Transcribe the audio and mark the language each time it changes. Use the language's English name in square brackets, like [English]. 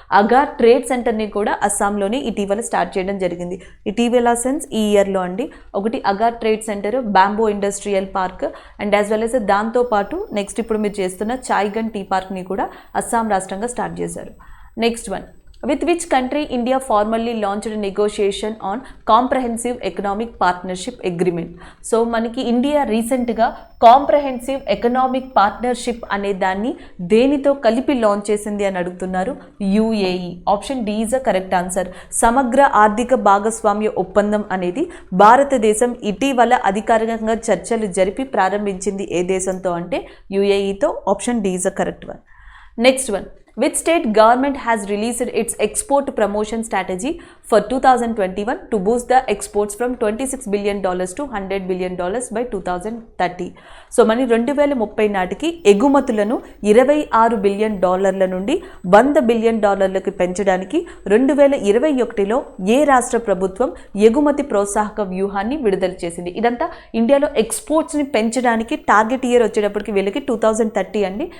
[Telugu] Agar trade సెంటర్ని కూడా అస్సాంలోనే ఇటీవల స్టార్ట్ చేయడం జరిగింది. ఇటీవల సెన్స్ ఈ ఇయర్లో అండి. ఒకటి agar trade centre, bamboo industrial park and as well as దాంతోపాటు నెక్స్ట్ ఇప్పుడు మీరు చేస్తున్న చాయ్గన్ టీ పార్క్ని కూడా అస్సాం రాష్ట్రంగా స్టార్ట్ చేశారు. [English] Next one. With which country India formally launched a negotiation on comprehensive economic partnership agreement? [Telugu] So మనకి ఇండియా రీసెంట్గా కాంప్రహెన్సివ్ ఎకనామిక్ పార్ట్నర్షిప్ అనే దాన్ని దేనితో కలిపి లాంచ్ చేసింది అని అడుగుతున్నారు. UAE. [English] Option D is the correct answer. [Telugu] సమగ్ర ఆర్థిక భాగస్వామ్య ఒప్పందం అనేది భారతదేశం ఇటీవల అధికారికంగా చర్చలు జరిపి ప్రారంభించింది ఏ దేశంతో అంటే యుఏఈతో. [English] Option D is the correct one. Next one. Which state government has released its export promotion strategy for 2021 to boost the exports from $26 billion to $100 billion by 2030? [Telugu] So మన 2030 నాటికి ఎగుమతులను $26 బిలియన్ నుండి $100 బిలియన్ పెంచడానికి 2021లో ఏ రాష్ట్ర ప్రభుత్వం ఎగుమతి ప్రోత్సాహక వ్యూహాన్ని విడుదల చేసింది? ఇదంతా ఇండియాలో ఎక్స్పోర్ట్స్ని పెంచడానికి టార్గెట్ ఇయర్ వచ్చేటప్పటికి వీళ్ళకి 2030 అండి.